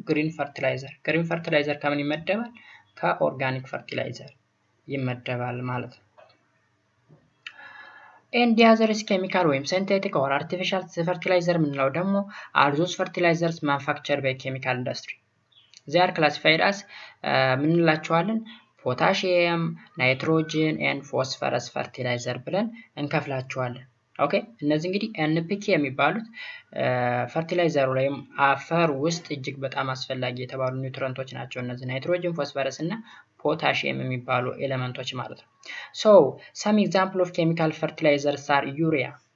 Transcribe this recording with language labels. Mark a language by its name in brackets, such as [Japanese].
[Amharic] ግሪን ፈርቲላይዘር። ግሪን ፈርቲላይዘር ከምን ይመደባል? ከኦርጋኒክ ፈርቲላይዘር ይመደባል ማለት ነው። [English] and the other is chemical ወይም synthetic or artificial fertilizer ምንለው ደግሞ are those fertilizers manufactured by chemical industry. they are classified as [Amharic] ምንላቸዋለን? ፖታሺየም፣ ናይትሮጅን and phosphorus fertilizer ብለን እንከፍላቸዋለን። ኦኬ እነዚህ እንግዲህ ኤንፒኬ የሚባሉት ፈርቲላይዘሩ ላይ አፈር ውስጥ እጅግ በጣም አስፈላጊ የተባሉ ኒውትሪየንቶች ናቸው። እነዚህ ናይትሮጅን፣ ፎስፈረስ እና ፖታሺየም የሚባሉ ኤሌመንቶች ማለት ነው። [English] so some example of chemical fertilizers are urea.